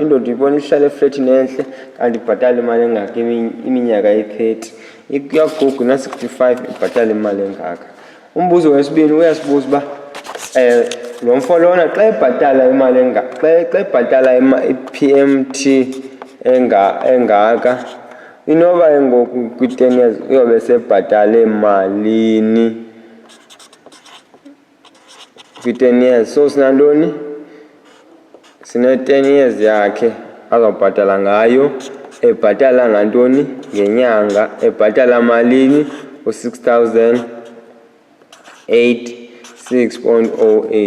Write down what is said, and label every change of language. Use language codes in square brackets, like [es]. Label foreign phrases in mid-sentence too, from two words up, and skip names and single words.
[xh] into ndiyibona ihlala eflatini entle kanti ibhatala imali engaka iminyaka eyi-30, iyagugu na-65 ibhatala imali engaka. Umbuzo wesibini uyasibuza uba lo mfo lona xa ebhatala imali engaka, xa ebhatala i-PMT engaka, inoba ngoku kwi-10 years uyobe sebhatale malini kwi-10 years. So sinantoni, sine-10 years yakhe azawubhatala ngayo, ebhatala ngantoni ngenyanga, ebhatala malini u-6,086.08.